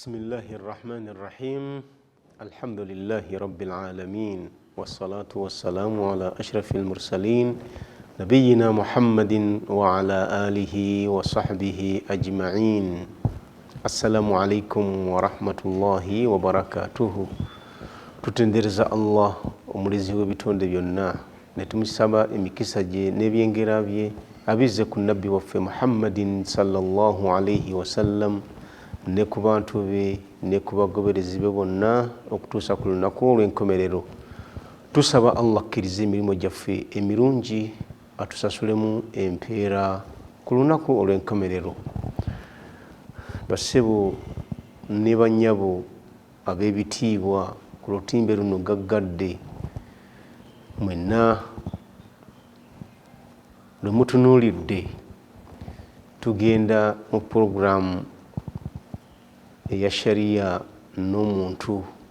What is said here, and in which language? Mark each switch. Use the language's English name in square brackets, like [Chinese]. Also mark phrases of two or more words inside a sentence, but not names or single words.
[Arabic] الله الرحمن الرحيم الحمد لله رب العالمين والصلاة والسلام على أشرف المرسلين نبينا محمد وعلى آله وصحبه أجمعين السلام عليكم ورحمة الله وبركاته [Ganda] tutendereza Allah omulizi w'ebitonde byonna ne tumusaba emikisa gye n'ebyengera bye abizze ku nabbi waffe Muhammadin [Arabic] صلى الله عليه وسلم [Ganda] ne ku bantu be ne ku bagoberezi be bonna okutuusa ku lunaku olw'enkomerero. Tusaba Allah akkirize emirimu gyaffe emirungi atusasulemu empeera ku lunaku olw'enkomerero. Bassebo ne bannyabo ab'ebitiibwa ku lutimbe luno gaggadde mwenna lwe mutunuulidde tugenda mu puroguramu eya shariya n'omuntu.